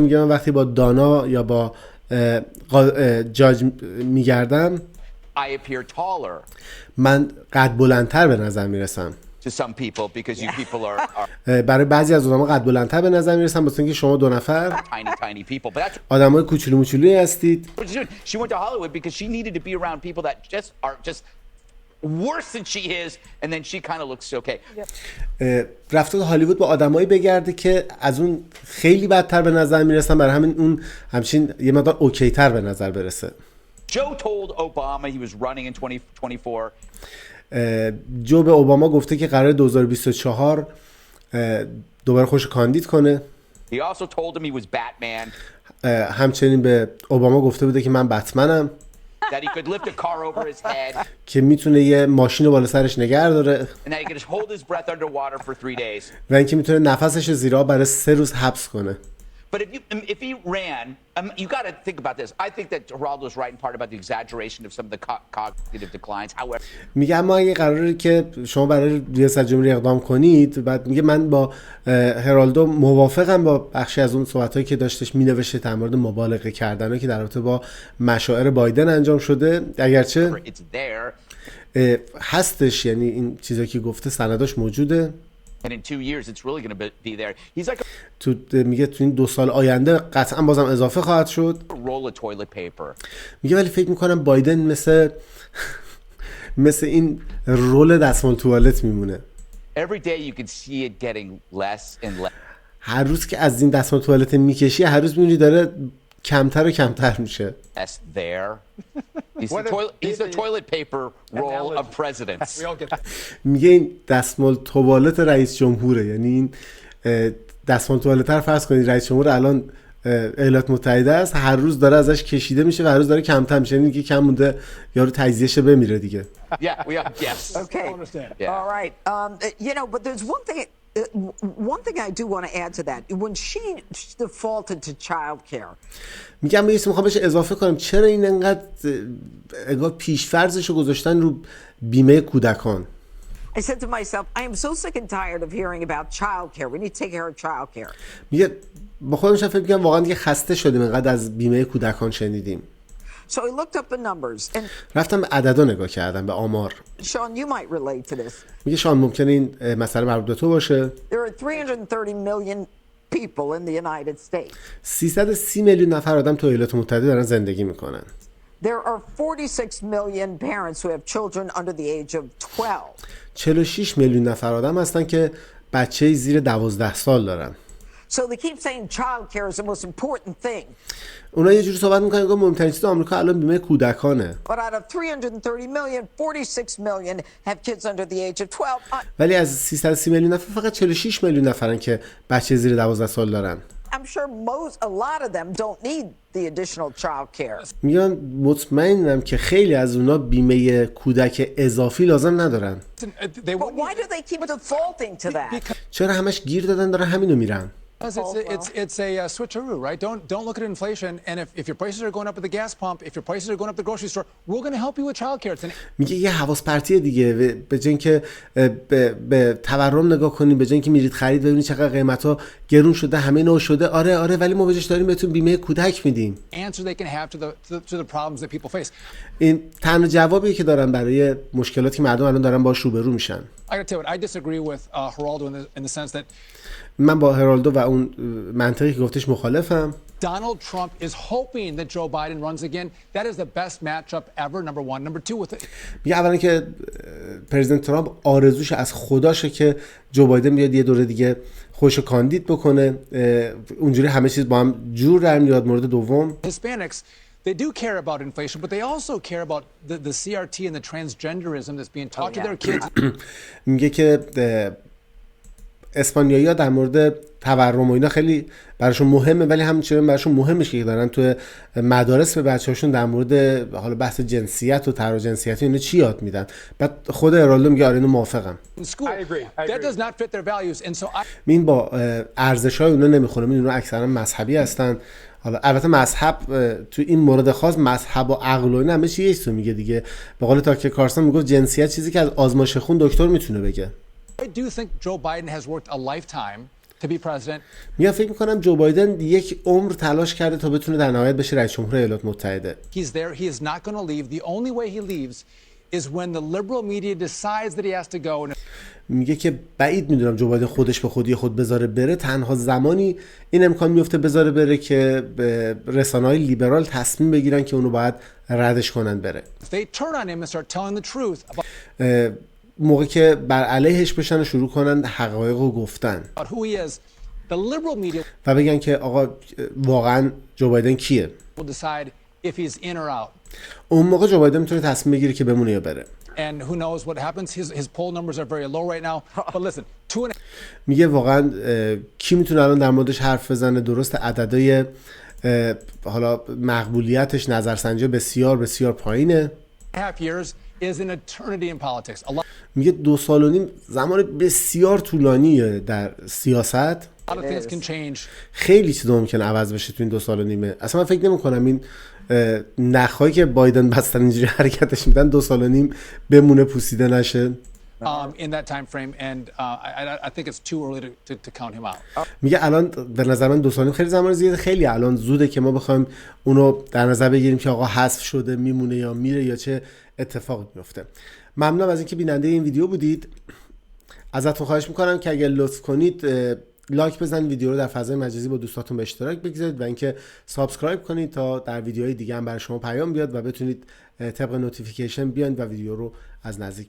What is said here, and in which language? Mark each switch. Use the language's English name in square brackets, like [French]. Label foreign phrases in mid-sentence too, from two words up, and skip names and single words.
[Persian] میگه من وقتی با دانا یا با جاج میگردم [English] I appear taller [Persian] من قد بلندتر به نظر میرسم. [English] to some people because you people are [Persian] برای بعضی از آدم‌ها قد بلندتر به نظر میرسم واسه اینکه شما دو نفر [English] tiny people. But that's [Persian] آدمای کوچولو موچولویی هستید. [English] what she did. She went to Hollywood because she needed to be around people that are just worse than she is, and then she kind of looks okay. [Persian] رفته هالیوود با آدمایی بگرده که از اون خیلی بدتر به نظر میرسن، برای همین اون همچین یه مقدار اوکی تر به نظر برسه. [English] Joe told Obama he was running in 2024. [Persian] جو به اوباما گفته که قرار 2024 دوباره خوش کاندید کنه. [English] He also told him he was Batman, [Persian] همچنین به اوباما گفته بوده که من بتمنم، [English] that he could lift a car over his head, [Persian] که میتونه یه ماشین رو بالا سرش نگه داره [English] and that he could hold his breath underwater for 3 days. [Persian] و اینکه میتونه نفسش زیر آب برای 3 روز حبس کنه. [English] But if he ran, you got to think about this. I think that Geraldo's right in part about the exaggeration of some of the cognitive declines. However, [Persian] میگه اما اگه قراره که شما برای ریاست جمهوری اقدام کنید، بعد میگه من با هرالدو موافقم با بخشی از اون صحبتایی که داشتش مینوشته در مورد مبالغه کردنه که در رابطه با مشاعر بایدن انجام شده، اگرچه [English] it's there, [Persian] هستش، یعنی این چیزایی که گفته سنداش موجوده. [English] and in 2 years it's really going to be there. He's like [Persian] میگه تو این 2 سال آینده قطعا بازم اضافه خواهد شد. [English] a roll of toilet paper. [Persian] میگه ولی فکر میکنم بایدن مثل این رول دستمال توالت میمونه. [English] Every day you can see it getting less and less. [Persian] هر روز که از این دستمال توالت میکشی هر روز میبینی داره کمتر و کمتر میشه. [English] There. He's the toilet paper roll of presidents. [Persian] میگه این دستمال توالت رئیس جمهوره، یعنی این دستمال توالت رو فرض کنید رئیس جمهور الان ایالات متحده است، هر روز داره ازش کشیده میشه و هر روز داره کمتر میشه، یعنی کم مونده یارو تجزیه‌ش بمیره دیگه. [English] Yes. Okay. Yeah. All right. You know, but there's one thing I do want to add to that. When she defaulted to childcare. [Persian] میگم میخوام بهش اضافه کنم چرا این انقدر پیش‌فرضشو گذاشتن رو بیمه کودکان. [English] I said to myself, I am so sick and tired of hearing about childcare. We need to take care of childcare. [Persian] میگه با خودم فکر می‌کنم واقعا دیگه خسته شدیم انقدر از بیمه کودکان شنیدیم. [English] So I looked up the numbers and [Persian] رفتم به عددا نگاه کردم، به آمار. [English] Sean, you might relate to this. [Persian] میگه شان ممکنه این مسئله مربوط به تو باشه. [English] There are 330 million people in the United States. [Persian] 330 میلیون نفر آدم تو ایالات متحده دارن زندگی میکنن. [English] There are 46 million parents who have children under the age of 12. [Persian] 46 میلیون نفر آدم هستن که بچه زیر 12 سال دارن. [English] So they keep saying childcare is the most important thing. [Persian] اونا یه جوری صحبت میکنن که مهمترین چیز آمریکا الان بیمه کودکانه. [English] But out of 330 million, 46 million have kids under the age of 12. [Persian] ولی از 330 میلیون نفر فقط 46 میلیون نفرن که بچه زیر 12 سال دارن. [English] I'm sure a lot of them don't need the additional childcare. [Persian] میگم مطمئنم که خیلی از اونا بیمه کودک اضافی لازم ندارن. [English] But why do they keep defaulting to that? [Persian] چرا همش گیر دادن دارن همینو میرن؟ [English] It's a switcheroo, right? Don't look at inflation. And if your prices are going up at the gas pump, if your prices are going up at the grocery store, we're going to help you with childcare. [Persian] میگه یه حواس پرتیه دیگه، به جای اینکه به تورم نگاه کنین، به جای اینکه میرید خرید ببینید چقدر قیمتا گرون شده، همه نو شده. آره ولی ما بهش داریم بهتون بیمه کودک میدیم. [English] Answer they can have to the problems that people face. [Persian] این تنها جوابیه که دارن برای مشکلاتی که مردم الان دارن باهاش روبرو میشن. [English] I got to tell you what, I disagree with Geraldo in the sense that [Persian] من با هرالدو و اون منطقی که گفتش مخالفم. [English] Donald Trump is hoping that Joe Biden runs again. That is the best matchup ever, number one. Number two, with it. [Persian] میگه اولا که پرزیدنت ترامپ آرزوش از خداشه که جو بایدن بیاد یه دوره دیگه خودش کاندید بکنه، اونجوری همه چیز با هم جور در میاد. مورد دوم، [English] Hispanics, they do care about inflation, but they also care about the CRT and the transgenderism that's being taught to their kids. [Persian] میگه که اسپانیایی‌ها در مورد تورم و اینا خیلی براشون مهمه، ولی همچنین براشون مهمه که دارن تو مدارس به بچه‌هاشون در مورد حالا بحث جنسیت و طرح جنسیتی اینا چی یاد میدن. بعد خود ارالدو میگه آره اینو موافقم. [English] That does not fit their values, and so [Persian] این با ارزش‌های اونا نمیخونه. اونا اکثرا مذهبی هستن. حالا البته مذهب تو این مورد خاص مذهب و عقل و اینا همه چی یکسو میگه دیگه. به قول تاکر کارسون میگه جنسیت چیزی که از آزمایش خون دکتر میتونه بگه. [English] I do think Joe Biden has worked a lifetime to be president. [Persian] میگم فکر میکنم جو بایدن یک عمر تلاش کرده تا بتونه در نهایت بشه رئیس جمهور ایالات متحده. [English] He's there. He is not going to leave. The only way he leaves is when the liberal media decides that he has to go. [Persian] میگه که بعید میدونم جو بایدن خودش به خودی خود بذاره بره. تنها زمانی این امکان میفته بذاره بره که رسانه‌های لیبرال تصمیم بگیرن که اونو باید ردش کنن بره. [English] If they turn on him and start telling the truth about [Persian] موقع که بر علیهش بشن و شروع کنن حقایق رو گفتن [English] who he is, the liberal media [Persian] و بگن که آقا واقعا جو بایدن کیه، [English] will decide if he's in or out. [Persian] اون موقع جو بایدن میتونه تصمیم بگیره که بمونه یا بره. [English] And who knows what happens? His poll numbers are very low right now. But listen, [Persian] میگه واقعا کی میتونه الان در موردش حرف بزنه؟ درست عددهای حالا مقبولیتش نظرسنجی بسیار بسیار پایینه. [English] 2.5 years is an eternity in politics. [Persian] میگه 2.5 سال زمان بسیار طولانیه در سیاست. [English] A lot of things can change. [Persian] خیلی چیزا ممکنه عوض بشه تو این 2.5 سال. اصلا من فکر نمی‌کنم این نخایی که بایدن بستن اینجوری حرکتش میدن 2.5 سال بمونه پوسیده نشه. [English] In that time frame, and I think it's too early to count him out. [Persian] میگه الان به نظر من 2 سال خیلی زمان زیاده، خیلی الان زوده که ما بخوایم اونو در نظر بگیریم که آقا حذف شده میمونه یا میره یا چه اتفاقی میفته. ممنونم از اینکه بیننده این ویدیو بودید. ازتون خواهش میکنم که اگر لطف کنید لایک بزنید، ویدیو رو در فضای مجازی با دوستاتون به اشتراک بگذارید و اینکه سابسکرایب کنید تا در ویدیوهای دیگه هم برای شما پیام بیاد و بتونید طبق نوتیفیکیشن بیاین و ویدیو رو از نزدیک ببینید.